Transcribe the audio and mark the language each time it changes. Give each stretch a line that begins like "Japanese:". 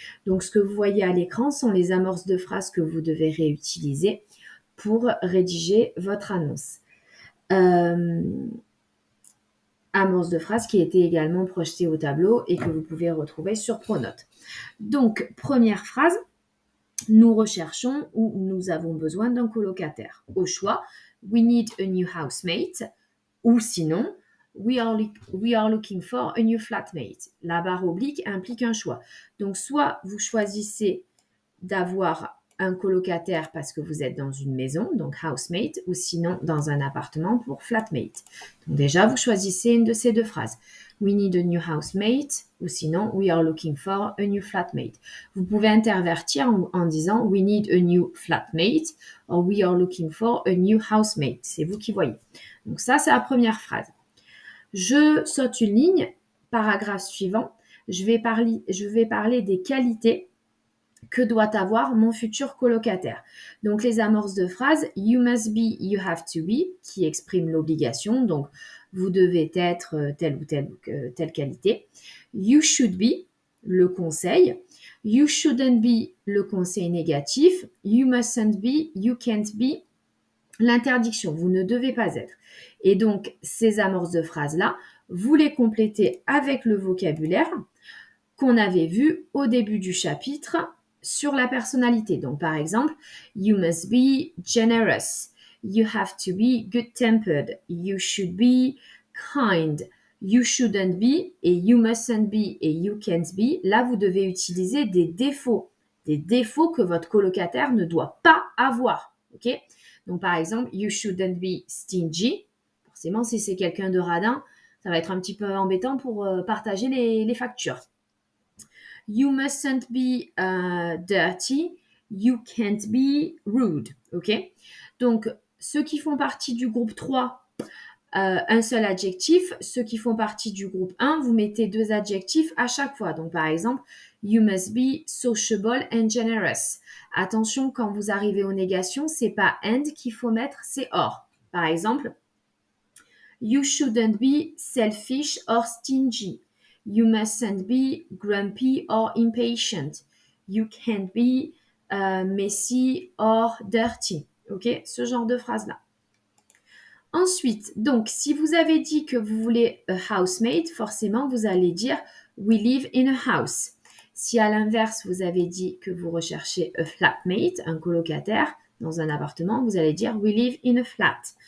French: Donc ce que vous voyez à l'écran sont les amorces de phrases que vous devez réutiliser pour rédiger votre annonce. Amorce de phrases qui étaient également projetées au tableau et que vous pouvez retrouver sur Pronote. Donc première phrase, nous recherchons ou nous avons besoin d'un colocataire. Au choix,
English: we need a new housemate
French: ou sinon,
English: we are looking for a new flatmate.
French: La barre oblique implique un choix. Donc, soit vous choisissez d'avoir un colocataire parce que vous êtes dans une maison, donc housemate, ou sinon dans un appartement pour flatmate. Donc déjà, vous choisissez une de ces deux phrases.
English: We need a new housemate,
French: ou sinon
English: we are looking for a new flatmate.
French: Vous pouvez intervertir en disant
English: we need a new flatmate, or we are looking for a new housemate.
French: C'est vous qui voyez. Donc ça, c'est la première phrase. Je saute une ligne, paragraphe suivant. Je vais parler des qualités que doit avoir mon futur colocataire. Donc, les amorces de phrase,
English: you must be, you have to be,
French: qui exprime l'obligation. Donc, vous devez être telle ou telle qualité.
English: You should be,
French: le conseil.
English: You shouldn't be,
French: le conseil négatif.
English: You mustn't be, you can't be,
French: l'interdiction. Vous ne devez pas être. Et donc, ces amorces de phrases-là, vous les complétez avec le vocabulaire qu'on avait vu au début du chapitre sur la personnalité. Donc, par exemple,
English: you must be generous. You have to be good-tempered. You should be kind. You shouldn't be et you mustn't be et you can't be.
French: Là, vous devez utiliser des défauts que votre colocataire ne doit pas avoir. Ok? Donc, par exemple,
English: you shouldn't be stingy.
French: Forcément, si c'est quelqu'un de radin, ça va être un petit peu embêtant pour partager les factures.
English: You mustn't be dirty. You can't be rude. OK?
French: Donc, ceux qui font partie du groupe 3, un seul adjectif. Ceux qui font partie du groupe 1, vous mettez 2 adjectifs à chaque fois. Donc, par exemple,
English: you must be sociable and generous.
French: Attention, quand vous arrivez aux négations, c'est pas and qu'il faut mettre, c'est or. Par exemple,
English: you shouldn't be selfish or stingy. You mustn't be grumpy or impatient. You can't be messy or dirty.
French: OK? Ce genre de phrase-là. Ensuite, donc, si vous avez dit que vous voulez a housemate, forcément, vous allez dire
English: we live in a house.
French: Si à l'inverse, vous avez dit que vous recherchez a flatmate, un colocataire dans un appartement, vous allez dire
English: we live in a flat.